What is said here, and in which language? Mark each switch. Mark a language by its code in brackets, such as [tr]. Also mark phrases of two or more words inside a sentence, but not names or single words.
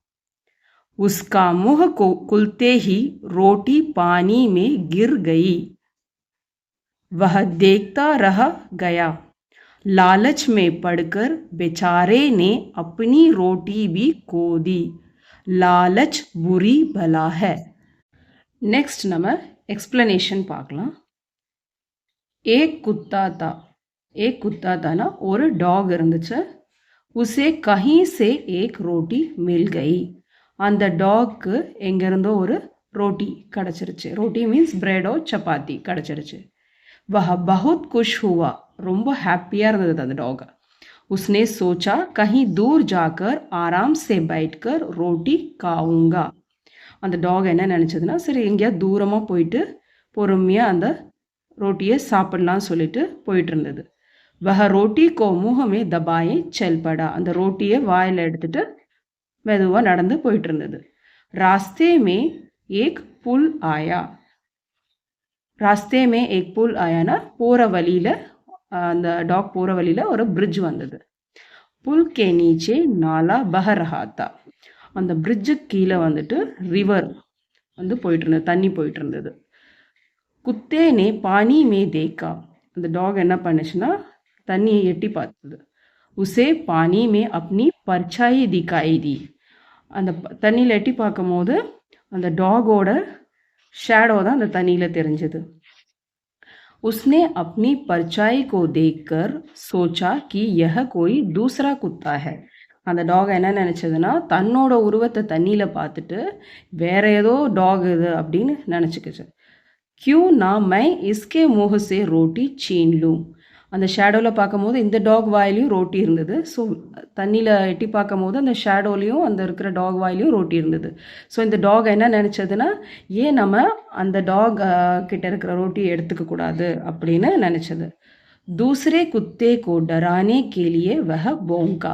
[hi] उसका मुंह को खुलते ही रोटी पानी में गिर गई. वह देखता रह गया. लालच में पड़कर बेचारे ने अपनी रोटी भी खो दी. लालच बुरी बला है. नेक्स्ट [ta] நம்ம எக்ஸ்பிளனேஷன் பார்க்கலாம். [hi] एक कुत्ता था. एक कुत्ता था ना [ta] ஒரு டாக் இருந்துச்சு. [hi] उसे कहीं से एक रोटी मिल गई. [ta] அந்த டாக்கு எங்கேருந்தோ ஒரு ரோட்டி கிடச்சிருச்சு. ரோட்டி மீன்ஸ் பிரெடோ சப்பாத்தி கிடச்சிருச்சு. [hi] वह बहुत खुश हुआ. [ta] ரொம்ப ஹாப்பியாக இருந்தது அந்த டாக். [hi] उसने सोचा कहीं दूर जाकर आराम से बैठकर रोटी खाऊंगा. [ta] அந்த டாக் என்ன நினச்சதுன்னா, சரி எங்கேயாவது தூரமாக போயிட்டு பொறுமையாக அந்த ரோட்டியை சாப்பிட்லான்னு சொல்லிட்டு போயிட்டு இருந்தது. [hi] वह रोटी को मुंह में दबाए चल पड़ा. [ta] அந்த ரோட்டியை வாயில் எடுத்துட்டு மெதுவாக நடந்து போயிட்டு இருந்தது. [hi] रास्ते में एक पुल आया. रास्ते में एक पुल आयाना [ta] போகிற வழியில், அந்த டாக் போகிற வழியில் ஒரு பிரிட்ஜ் வந்தது. [hi] पुल के नीचे नाला बह रहा था. [ta] அந்த பிரிட்ஜுக்கு கீழே வந்துட்டு ரிவர் வந்து போயிட்டு இருந்தது, தண்ணி போயிட்டு இருந்தது. [hi] कुत्ते ने पानी में देखा. [ta] அந்த டாக் என்ன பண்ணுச்சுன்னா தண்ணியை எட்டி பார்த்தது. [hi] उसे पानी में अपनी परछाई दिखाई दी. [ta] அந்த தண்ணியில் எட்டி பார்க்கும் போது அந்த டாகோட ஷேடோ தான் அந்த தண்ணியில் தெரிஞ்சது. [hi] उसने अपनी परछाई को देखकर सोचा कि यह कोई दूसरा कुत्ता है. [ta] அந்த டாக் என்ன நினச்சதுன்னா, தன்னோட உருவத்தை தண்ணியில் பார்த்துட்டு வேற ஏதோ டாக் இது அப்படின்னு நினச்சிக்கிச்சு. [hi] क्यों ना मैं इसके मुंह से रोटी छीन लूं. [ta] அந்த ஷேடோவில் பார்க்கும்போது இந்த டாக் வாயிலையும் ரோட்டி இருந்தது. ஸோ தண்ணியில் எட்டி பார்க்கும் போது அந்த ஷேடோலையும் அந்த இருக்கிற டாக் வாயிலையும் ரோட்டி இருந்தது. ஸோ இந்த டாக் என்ன நினச்சதுன்னா, ஏன் நம்ம அந்த டாக் கிட்ட இருக்கிற ரோட்டியை எடுத்துக்க கூடாது அப்படின்னு நினச்சது. [hi] दूसरे कुत्ते को डराने के लिए वह भौंका.